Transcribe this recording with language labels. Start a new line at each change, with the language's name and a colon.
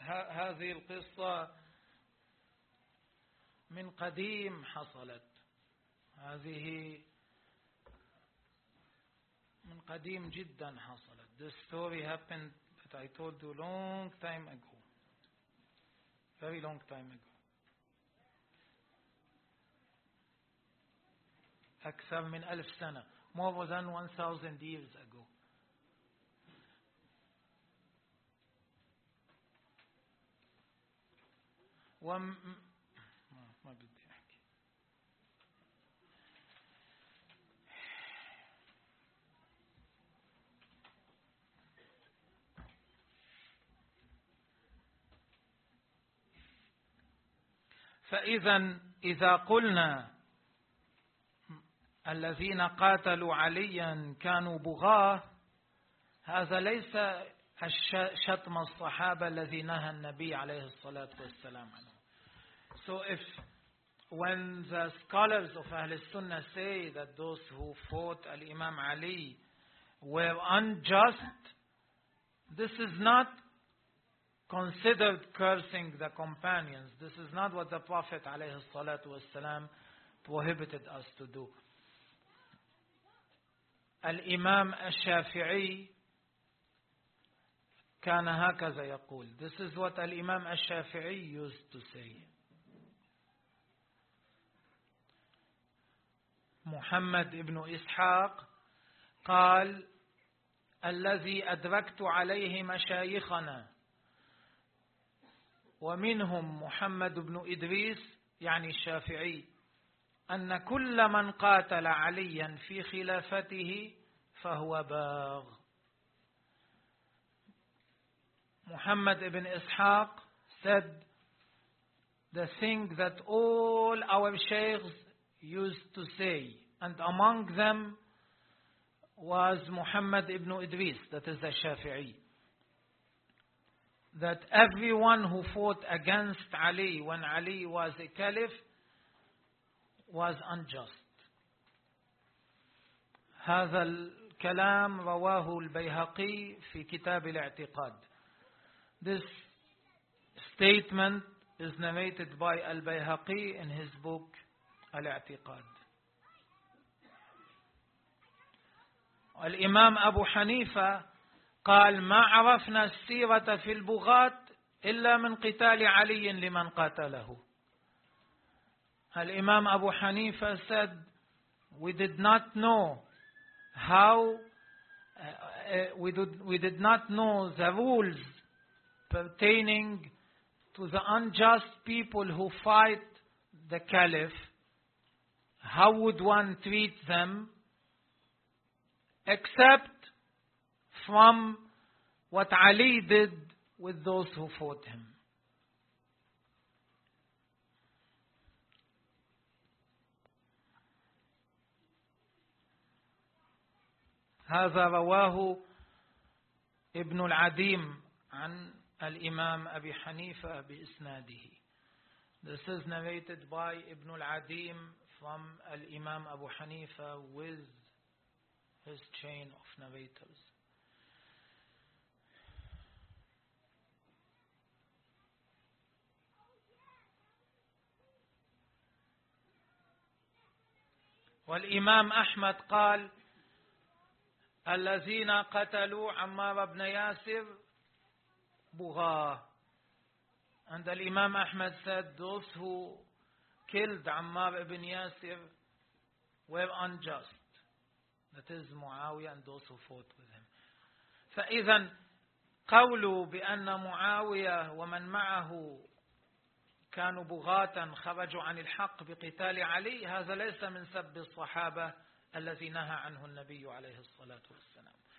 Arabic: هذه القصة من قديم حصلت، هذه من قديم جدا حصلت.
English: This story happened that I told you long time ago. Very long time ago.
Arabic: أكثر من 1000 سنة.
English: More than 1000 years ago.
Arabic: ما بدي أحكي. فإذا إذا قلنا الذين قاتلوا عليا كانوا بغاة، هذا ليس شتم الصحابة الذي نهى النبي عليه الصلاة والسلام عنه.
English: So if when the scholars of Ahl al-Sunnah say that those who fought Al-Imam Ali were unjust, this is not considered cursing the companions. This is not what the Prophet
Arabic: عليه الصلاة والسلام
English: prohibited us to do.
Arabic: الإمام الشافعي كان هكذا يقول.
English: This is what الإمام الشافعي used to say.
Arabic: محمد ابن إسحاق قال الذي أدركت عليه مشايخنا ومنهم محمد بن إدريس يعني الشافعي أن كل من قاتل عليا في خلافته فهو باغ.
English: محمد ابن إسحاق said the thing that all our sheikhs used to say, and among them was Muhammad ibn Idris, that is the Shafi'i, that everyone who fought against Ali when Ali was a caliph was unjust.
Arabic: هذا الكلام رواه البيهقي في كتاب الاعتقاد.
English: This statement is narrated by al-Bayhaqi in his book al-Aqidah.
Arabic: الإمام أبو حنيفة قال ما عرفنا السيرة في البغاة إلا من قتال علي لمن قاتله.
English: الإمام أبو حنيفة said we did not know the rules pertaining to the unjust people who fight the caliph. How would one treat them? Except from what Ali did with those who fought him.
Arabic: هذا رواه ابن العديم عن الإمام أبي حنيفة بإسناده.
English: This is narrated by ابن العديم from الإمام أبو حنيفة with his chain of narrators.
Arabic: والإمام أحمد قال الذين قتلوا عمار بن ياسر بغاة.
English: And the Imam Ahmad said those who killed عمار بن ياسر were unjust. That is Muawiyah and those who fought with him.
Arabic: فإذا قولوا بأن معاوية ومن معه كانوا بغاة خرجوا عن الحق بقتال علي، هذا ليس من سب الصحابة الذي نهى عنه النبي عليه الصلاة والسلام.